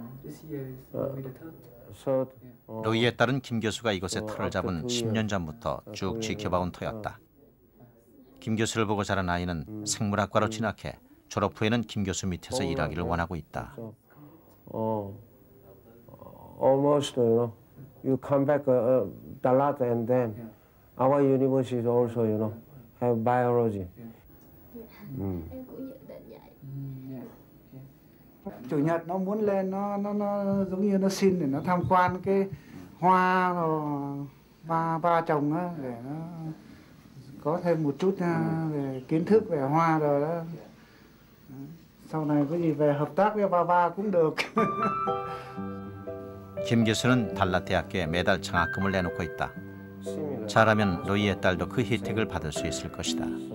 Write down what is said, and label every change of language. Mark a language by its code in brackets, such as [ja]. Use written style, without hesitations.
[en] This year is will be the third. [ko] 로이의 딸은 김 교수가 이곳에 터를 잡은 10년 전부터 쭉 지켜봐온 터였다. 김 교수를 보고 자란 아이는 생물학과로 진학해 졸업 후에는 김 교수 밑에서 일하기를 원하고 있다. [en] Almost, you come back Dalat and then our university also, have biology. [vi] Em cũng dự định vậy. Chủ nhật nó muốn lên nó giống như nó xin để nó tham quan cái hoa rồi ba trồng á để nó có thêm một chút về kiến thức về hoa rồi đó. Sau này có gì về hợp tác với Baba cũng được. [ko] 김 교수는 달랏대학교에 매달 장학금을 내놓고 있다. 잘하면 로이의 딸도 그 혜택을 받을 수 있을 것이다.